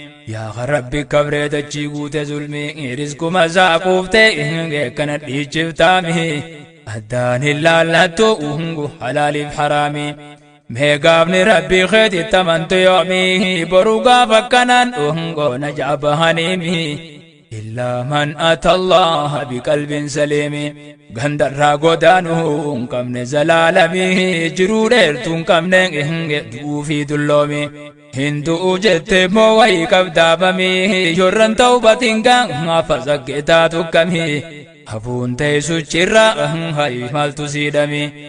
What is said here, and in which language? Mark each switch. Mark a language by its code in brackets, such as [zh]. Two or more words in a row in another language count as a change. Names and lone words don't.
[om] Yaa ka Rabbi kabree dachii guute zulmi rizquma isaa quufte kana dhiichiftaami. Addaan hin laallattu halaaliif haraami. Mee gaafni Rabbi keetti tamantu yoomi boru gaafa akkanaan na jaabahaniimi. [ar] إلا من أتى الله بقلب سليم. [om] Gandarraa godaanuu hin qabne zalaalami. Jiruu dheertuu hin qabne du'uu fi dulloomi. Hin du'u jette moo wayii qabdaabami. Yorran ta'ubatiin gaafa zakkeetaa tukkami. Hafuun ta'e suchirra hayi maaltu siidhami.